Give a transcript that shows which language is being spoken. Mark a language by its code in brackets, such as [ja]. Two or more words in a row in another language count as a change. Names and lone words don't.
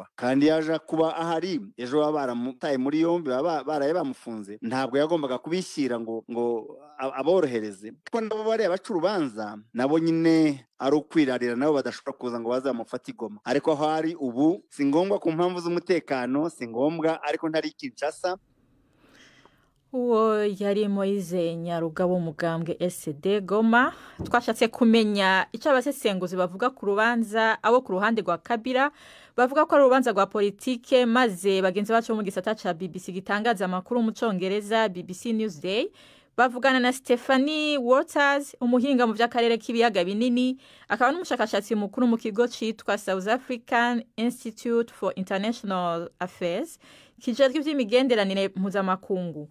[rw] Kandi yaje kuba ahari, ejo baramutaye muri yombi, baraye bamufunze, ntabwo yagombaga kubishyira ngo aborohereze. Kuko nabo bari abaca urubanza, nabo nyine ari ukwirarira, nabo badashobora kuza ngo bazamufate Goma. Ariko aho ari ubu si ngombwa ku mpamvu z'umutekano, si ngombwa, ariko ntari Kinshasa. Uwo yari Moise Nyarugabo umugambwe SD Goma. [rn] Twashatse kumenya icyo abasesenguzi bavuga ku rubanza, abo ku ruhande rwa Kabila bavuga ko ari urubanza rwa politike, maze bagenzi bacu mu gisata ca BBC gitangaza amakuru mu Congereza BBC Newsday bavugana na Stephanie Waters, umuhinga mu by'akarere k'ibiyaga binini, akaba n'umushakashatsi mukuru mu kigo cyitwa South African Institute for International Affairs kijejwe iby'imigenderanire mpuzamakungu.